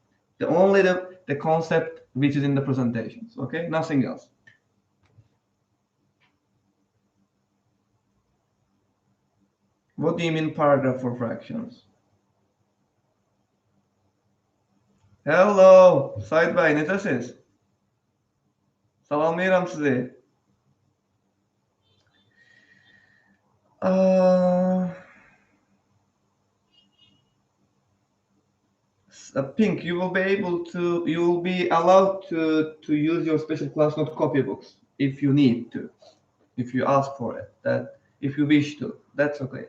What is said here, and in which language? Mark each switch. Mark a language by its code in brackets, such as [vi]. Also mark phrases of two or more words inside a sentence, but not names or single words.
[en] The concept which is in the presentations, okay? Nothing else. What do you mean paragraph for fractions? [az] Hello, Said Bey, necəsiz? Salamlayıram sizi. [en] Pink, you will be allowed to use your special class note copybooks if you need to, if you ask for it, that if you wish to, that's okay.